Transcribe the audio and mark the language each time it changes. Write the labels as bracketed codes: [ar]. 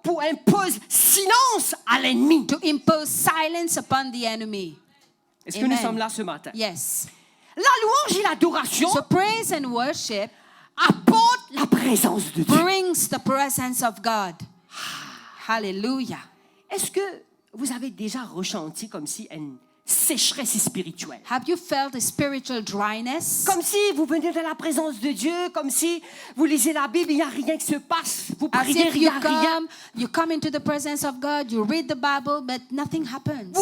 [fr] imposer silence à l'ennemi. [en] to impose silence upon the enemy. [fr] Est-ce que nous [en] Amen. [fr] sommes là ce matin? [en] Yes. [fr] La louange et l'adoration [en] So praise and worship [fr] apportent la présence de Dieu. [en] brings the presence of God. Hallelujah. [fr] Est-ce que vous avez déjà ressenti comme si une sécheresse spirituelle? [en] Have you felt a spiritual dryness? [fr] Comme si vous venez de la présence de Dieu, comme si vous lisez la Bible, il n'y a rien qui se passe. Vous [en] As [fr] priez, [en] if [fr] il n'y a rien. [en] you come into the presence of God, you read the Bible, but nothing happens.